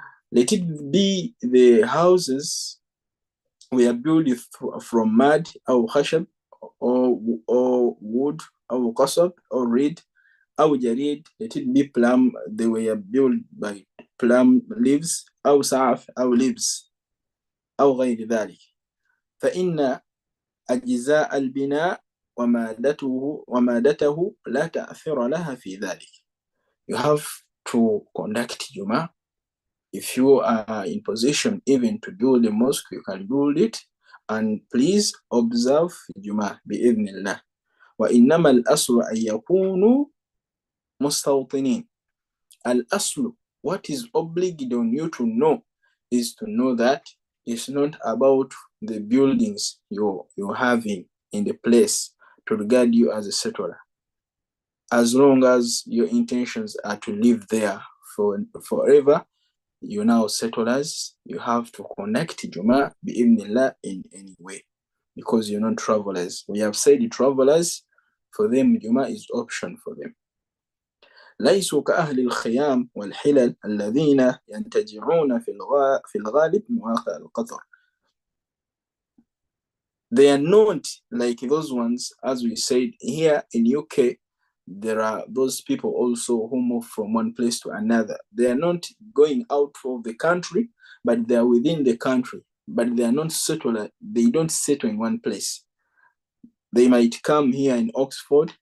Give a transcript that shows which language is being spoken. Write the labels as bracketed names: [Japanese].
[English] Let it be the houses we are built from mud or khashab or wood or qasab or reed or jarid. Let it be plum. They were built by plum leaves [Arabic] أو سعف أو [English] leaves [Arabic] أو غير ذلك. فإن أجزاء البناء ومادته لا تأثير لها في ذلك. [English] You have to conduct Juma. If you are in position even to build a mosque, you can build it, and please observe Juma بإذن الله. [Arabic] وإنما الأصل أن يكونوا مستوطنين. [English] الأصل, what is obliged on you to know, is to know that it's not about the buildings you're having in the place to regard you as a settler. As long as your intentions are to live there forever, you now settlers, you have to connect Juma bi'idhnillah in any way, because you're not travelers. We have said the travelers, for them Juma is option for them. [Arabic] ليسوا كأهل الخيام والحلل الذين ينتجعون في الغالب مواقع القطر. [English] They are not like those ones, as we said here in UK. There are those people also who move from one place to another. They are not going out of the country, but they are within the country. But they are not settled. They don't settle in one place. They might come here in Oxford.